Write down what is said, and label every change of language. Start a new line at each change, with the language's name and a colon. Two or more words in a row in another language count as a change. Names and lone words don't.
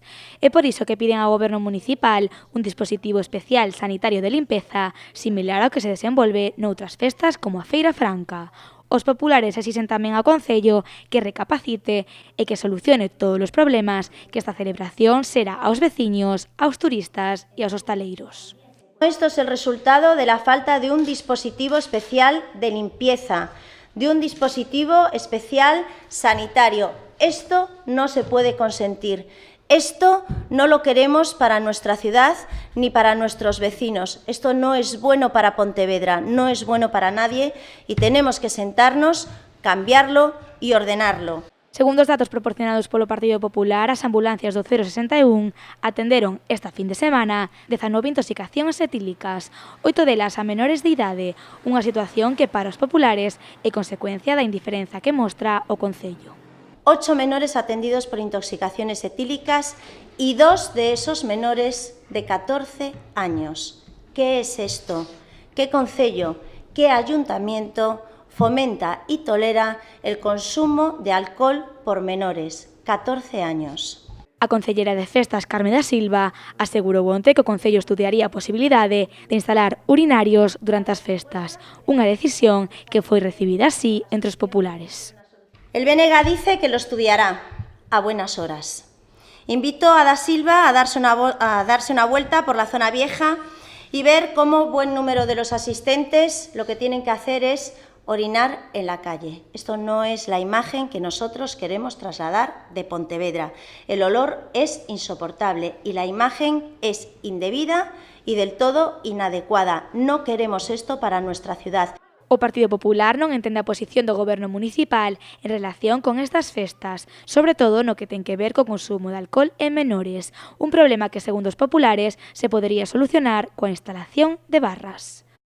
Galician: É por iso que piden ao Goberno municipal un dispositivo especial sanitario de limpeza similar ao que se desenvolve noutras festas como a Feira Franca. Os populares exixen tamén ao Concello que recapacite e que solucione todos os problemas que esta celebración será aos veciños, aos turistas e aos hostaleiros.
Spanish: Esto es el resultado de la falta de un dispositivo especial de limpieza, de un dispositivo especial sanitario. Esto no se puede consentir. Esto no lo queremos para nuestra ciudad ni para nuestros vecinos. Esto no es bueno para Pontevedra, no es bueno para nadie y tenemos que sentarnos, cambiarlo y ordenarlo.
Galician: Segundo os datos proporcionados polo Partido Popular, as ambulancias do 061 atenderon esta fin de semana 19 intoxicacións etílicas, 8 delas a menores de idade, unha situación que para os populares é consecuencia da indiferenza que mostra o Concello.
Spanish: 8 menores atendidos por intoxicaciones etílicas y 2 de esos menores de 14 años. ¿Qué es esto? ¿Qué concello? ¿Qué ayuntamiento fomenta y tolera el consumo de alcohol por menores, 14 años?
Galician: A concellera de Festas, Carme da Silva, asegurou onte que o Concello estudiaría a posibilidade de instalar urinarios durante as festas, unha decisión que foi recibida así entre os populares.
Spanish: El BNG dice que lo estudiará a buenas horas. Invito a da Silva a darse una vuelta por la zona vieja y ver cómo buen número de los asistentes lo que tienen que hacer es orinar en la calle. Esto no es la imagen que nosotros queremos trasladar de Pontevedra. El olor es insoportable y la imagen es indebida y del todo inadecuada. No queremos esto para nuestra ciudad.
Galician: O Partido Popular non entende a posición do Goberno municipal en relación con estas festas, sobre todo no que ten que ver co consumo de alcohol en menores, un problema que, segundo os populares, se podería solucionar coa instalación de barras.